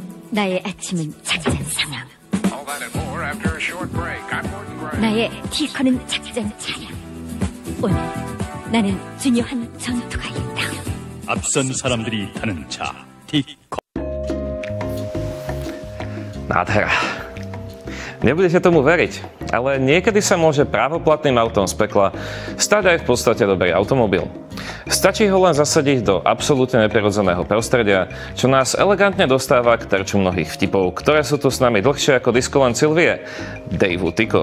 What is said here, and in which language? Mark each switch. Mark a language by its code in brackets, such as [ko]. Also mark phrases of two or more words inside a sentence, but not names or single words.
[ko] 나의 아침은 작전 상황. 나의 티커는 작전 차량. 오늘 나는 중요한 전투가 있다. 앞선 saram들이 타는 차, 티커. [sk] Nádhera. Nebudete tomu veriť, ale niekedy sa môže právoplatným autom z pekla stať aj v podstate dobrý automobil. Stačí ho len zasadiť do absolútne neprirodzeného prostredia, čo nás elegantne dostáva k terču mnohých vtipov, ktoré sú tu s nami dlhšie ako disko len Sylvie, Daveu Tycho.